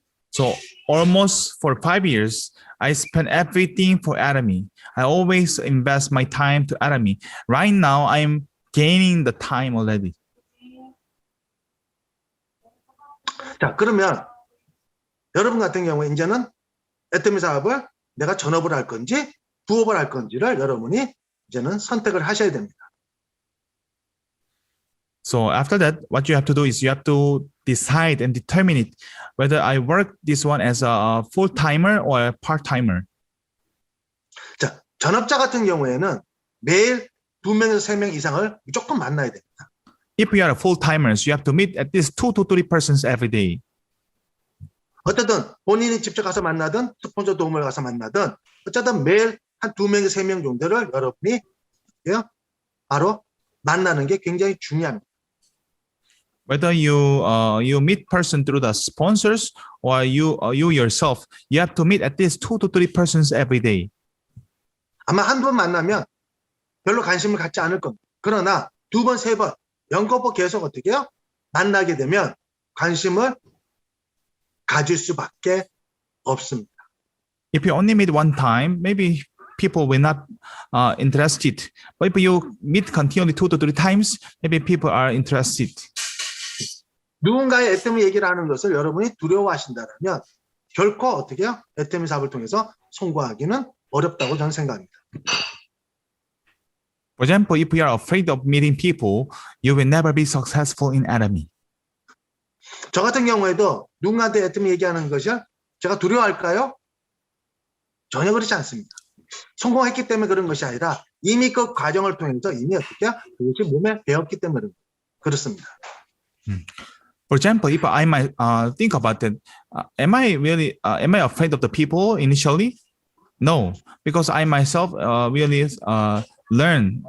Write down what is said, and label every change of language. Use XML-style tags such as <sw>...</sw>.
<en>So almost for 5 years, I spent everything for Atomy. I always invest my time to Atomy. Right now, I'm gaining the time already.</en> <ko>자, 그러면 여러분 같은 경우에 이제는 애터미 사업을 내가 전업을 할 건지 부업을 할 건지를 여러분이 이제는 선택을 하셔야 됩니다.</ko> <en>So after that, what you have to do is you have to decide and determine it whether I work this one as a full-timer or a part-timer.</en> <ko>자, 전업자 같은 경우에는 매일 2명에서 3명 이상을 무조건 만나야 됩니다.</ko> <en>If you are full-timers, you have to meet at least 2 to 3 persons every day.</en> <ko>어쨌든 본인이 직접 가서 만나든 스폰서 도움을 가서 만나든 어쨌든 매일 한 2명에서 3명 정도를 여러분이 바로 만나는 게 굉장히 중요합니다.</ko> <en>Whether you meet person through the sponsors or you yourself, you have to meet at least 2 to 3 persons every day.</en> <ko>아마 한 번 만나면 별로 관심을 갖지 않을 겁니다. 그러나 2번, 3번 연거푸 계속 어떻게 해요? 만나게 되면 관심을 가질 수밖에 없습니다.</ko> <en>If you only meet one time, maybe people will not interested. But if you meet continually 2 to 3 times, maybe people are interested.</en> <ko>누군가의 애터미 얘기를 하는 것을 여러분이 두려워하신다면 결코 어떻게 해요? 애터미 사업을 통해서 성공하기는 어렵다고 저는 생각합니다.</ko> <en>For example, if you are afraid of meeting people, you will never be successful in Atomy.</en> <ko>저 같은 경우에도 누군가한테 애터미 얘기하는 것을 제가 두려워할까요? 전혀 그렇지 않습니다. 성공했기 때문에 그런 것이 아니라 이미 그 과정을 통해서 이미 어떻게 해요? 그것이 몸에 배웠기 때문에 그렇습니다.</ko> <en>For example, if I might think about that, am I afraid of the people initially? No, because I myself really learn.</en>